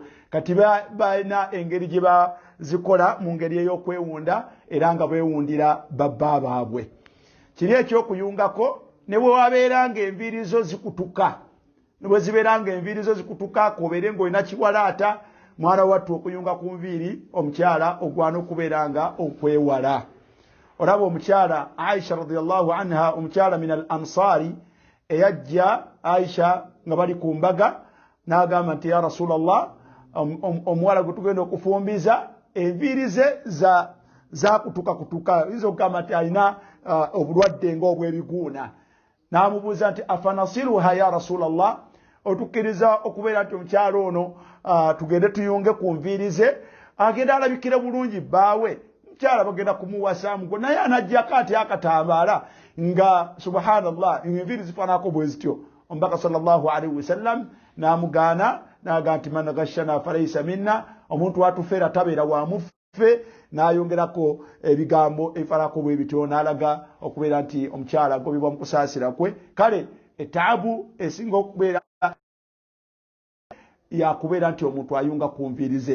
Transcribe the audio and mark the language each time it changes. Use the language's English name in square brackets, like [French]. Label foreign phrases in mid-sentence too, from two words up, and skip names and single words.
[Ganda] Kati balina engeri gye bazikola mu ngeri ey'okwewunda era nga beewundira babba baabwe. Kiri ekyokuyungako ne bwe wabeera ng'enviiri zo zikutuka. Ne bwe zibeera ng'enviiri zo zikutuka kobeere ng'olina kiwalaata mwana wattu okuyunga ku nviiri omukyala ogwana okubeera nga okwewala. Olaba omukyala Aisha [Arabic] رضي الله عنها, [Ganda] omukyala [Arabic] من الأنصار [Ganda] eyajja Aisha nga bali ku mbaga n'agamba nti [Arabic] يا رسول الله, [Ganda] omuwala gwe tugenda okufumbiza enviiri ze zakutuka izo okugamba nti alina obulwadde ng'obwebiguuna. N'amubuuza nti [Arabic] أفنصلها يا رسول الله, [Ganda] otukkiriza okubeera nti omukyala ono tugende tuyunge ku nviiri ze agenda alabikira bulungi bbaawe. Omukyala bagenda kumuwasaamuko naye anajjako ati akatambaala nga subhanallah enviiri zifaanako bwe zityo. Omubaka [Arabic] صلى الله عليه وسلم [Ganda] n'amugaana n'agamba nti [Arabic] من غشنا فليس منا, [Ganda] omuntu atufeera tabeera wa muffe. N'ayongerako ebigambo ebifaanako bwe bityo n'alaga okubeera nti omukyala agobebwa mu kusaasira kwe. Kale etaabu esinga okubeera yakubeera nti omuntu ayunga ku nviiri ze.